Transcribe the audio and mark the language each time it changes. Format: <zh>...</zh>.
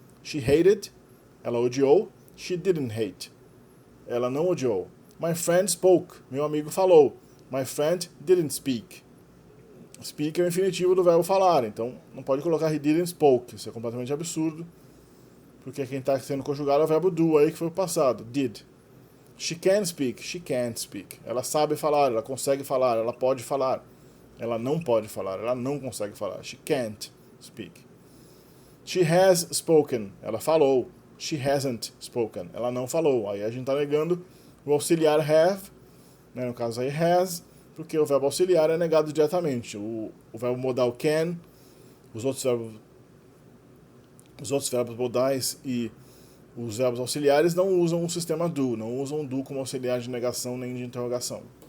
<en>She hated,</en> <pt>ela odiou.</pt> <en>She didn't hate,</en> <pt>ela não odiou.</pt> <en>My friend spoke,</en> <pt>meu amigo falou.</pt> <en>My friend didn't speak.</en> <pt>Speak é o infinitivo do verbo falar, então não pode colocar</pt> <en>he didn't spoke,</en> <pt>isso é completamente absurdo, porque quem está sendo conjugado é o verbo do aí, que foi o passado, did.</pt> <en>She can speak, she can't speak.</en> <pt>Ela sabe falar, ela consegue falar, ela pode falar. Ela não pode falar, ela não consegue falar.</pt> <en>She can't speak. She has spoken,</en> <pt>ela falou.</pt> <en>She hasn't spoken,</en> <pt>ela não falou. Aí a gente está negando o auxiliar have, né, no caso aí has, porque o verbo auxiliar é negado diretamente. O verbo modal can, os outros verbos modais e os verbos auxiliares não usam o sistema do, não usam do como auxiliar de negação nem de interrogação.</pt>